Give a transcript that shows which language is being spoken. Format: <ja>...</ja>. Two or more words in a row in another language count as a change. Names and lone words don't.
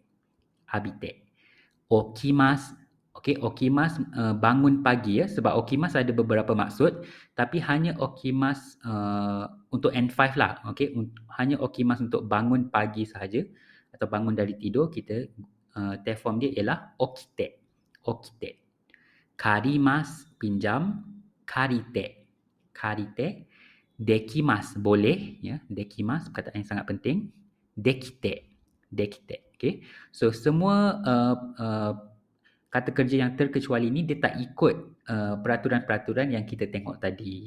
<ja>Abite. Okimasu.</ja> <ms>Okey, okimasu bangun pagi ya. Sebab okimasu ada beberapa maksud, tapi hanya okimasu untuk N5 lah. Okey, hanya okimasu untuk bangun pagi sahaja atau bangun dari tidur, kita</ms> <en>te form</en> <ms>dia ialah okite. Okite. Karimasu pinjam, karite. Karite. Dekimasu boleh ya. Dekimasu perkataan yang sangat penting.</ms> <ja>Dekite. dekite.</ja> <ms>Okay. So semua kata kerja yang terkecuali ni dia tak ikut peraturan-peraturan yang kita tengok tadi.</ms>